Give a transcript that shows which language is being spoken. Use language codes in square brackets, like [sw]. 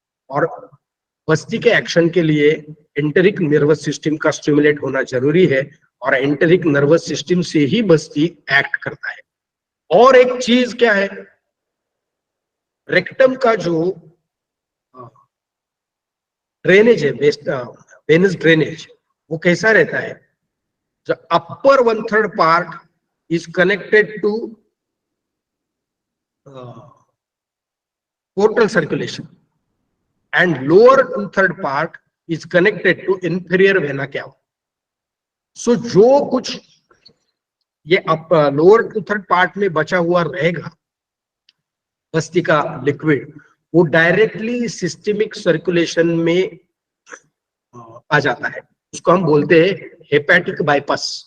[hi] और बस्ती के एक्शन के लिए एंटेरिक नर्वस सिस्टम का स्टिमुलेट होना जरूरी है और एंटेरिक नर्वस सिस्टम से ही बस्ती एक्ट करता है. और एक चीज क्या है, रेक्टम का जो ड्रेनेज है, वेनस ड्रेनेज, वो कैसा रहता है? [en] जो upper 1/3 part is connected to portal circulation and lower 2/3 part is connected to inferior vena cava. [hi] So जो कुछ ये लोअर 2/3 पार्ट में बचा हुआ रहेगा बस्ती का लिक्विड, वो डायरेक्टली सिस्टेमिक सर्कुलेशन में आ जाता है. उसको हम बोलते हैं हेपेटिक बाईपास.